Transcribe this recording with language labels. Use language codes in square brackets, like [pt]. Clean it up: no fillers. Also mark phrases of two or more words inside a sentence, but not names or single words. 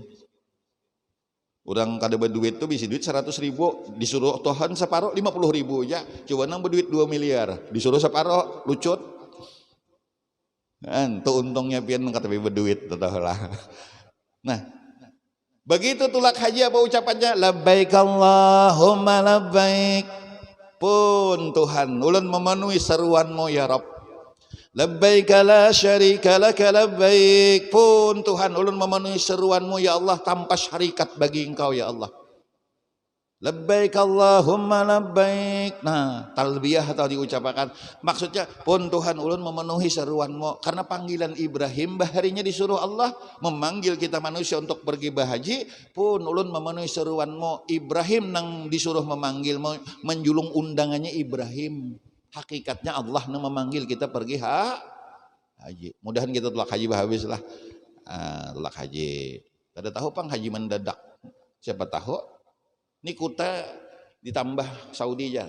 [bjn] Orang kada berduit tuh bisa duit 100.000 disuruh Tuhan separo 50.000 ya. Coba nang berduit 2 miliar disuruh separo lucut. Kan tuh untungnya pian kata berduit tuh lah. Nah, begitu tulak haji apa ucapannya? [ar] لبيك اللهم لبيك. [bjn] Pun Tuhan ulun memenuhi seruanmu [ar] يا رب. لبيك لا شريك لك لبيك. [bjn] Pun Tuhan ulun memenuhi seruanmu [ar] يا الله [bjn] tanpa syarikat bagi engkau [ar] يا الله. لبيك اللهم لبيك. [bjn] Nah, talbiyah atau diucapkan maksudnya pun Tuhan ulun memenuhi seruanmu, karena panggilan Ibrahim baharinya disuruh Allah memanggil kita manusia untuk pergi berhaji, pun ulun memenuhi seruanmu. Ibrahim nang disuruh memanggil menjulung undangannya Ibrahim. Hakikatnya Allah nang memanggil kita pergi haji. Mudahan kita tulak haji habis lah. Tulak haji. Kada tahu pang haji mendadak. Siapa tahu ini kuta ditambah Saudi aja.